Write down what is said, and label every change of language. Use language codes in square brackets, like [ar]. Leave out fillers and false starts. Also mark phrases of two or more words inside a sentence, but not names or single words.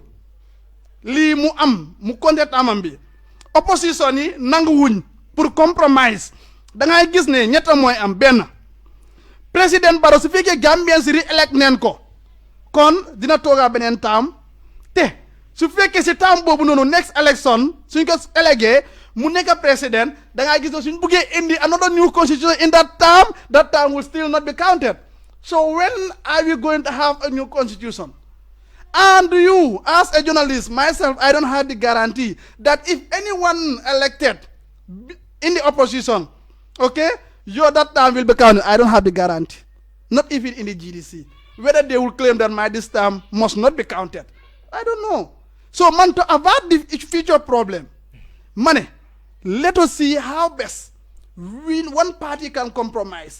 [wo] lii mu am mu contest amam bi opposition yi nanguwuñ pour compromise da ngay gis ne ñetta mooy am benn président Barrow su fekkee Gambien si re-elect neen ko kon dina toogaa beneen taam te su fekkee si taam boobu noonu [en] next election [wo] suñ ko élégué mu nekk président da ngaa gis ne suñ buggee indi [en] another new constitution in that term will still not be counted so when are we going to have a new constitution and you as a journalist myself I don't have the guarantee that if anyone elected in the opposition okay that term will be counted I don't have the guarantee not even in the GDC whether they will claim that this term must not be counted I don't know so man to avoid the future problem money let us see how best one party can compromise.